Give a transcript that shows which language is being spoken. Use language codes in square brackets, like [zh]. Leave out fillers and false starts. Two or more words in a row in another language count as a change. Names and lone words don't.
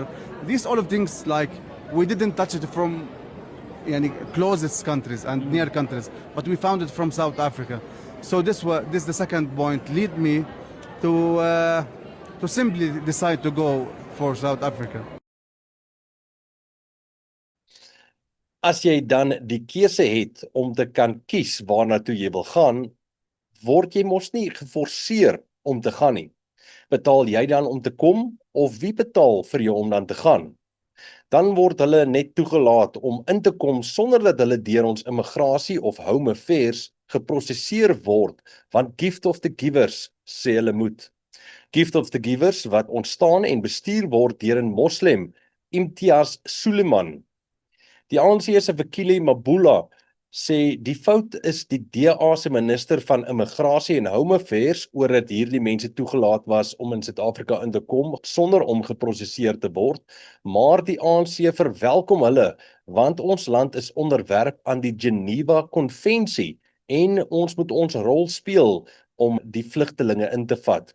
[en] These all of things we didn't touch it from closest countries and near countries, but we found it from South Africa. So this the second point lead me to simply decide to go for South Africa. [af] As jy dan die keuse het om te kan kies waarna toe jy wil gaan, word jy mos nie geforseer om te gaan nie. Betaal jy dan om te kom of wie betaal vir jou om dan te gaan? Dan word hulle net toegelaat om in te kom sonder dat hulle deur ons immigrasie of Home Affairs geprosesseer word, want Gift of the Givers sê hulle moet. Gift of the Givers wat ontstaan en bestuur word deur 'n moslim, Imtiaz Sooliman. Die ANC se Fikile Mabula sê die fout is die DA se minister van immigrasie en Home Affairs oor dat hierdie mense toegelaat was om in Suid-Afrika in te kom sonder om geprosesseer te word, maar die ANC verwelkom hulle want ons land is onderwerp aan die Geneva Konvensie en ons moet ons rol speel om die vlugtelinge in te vat.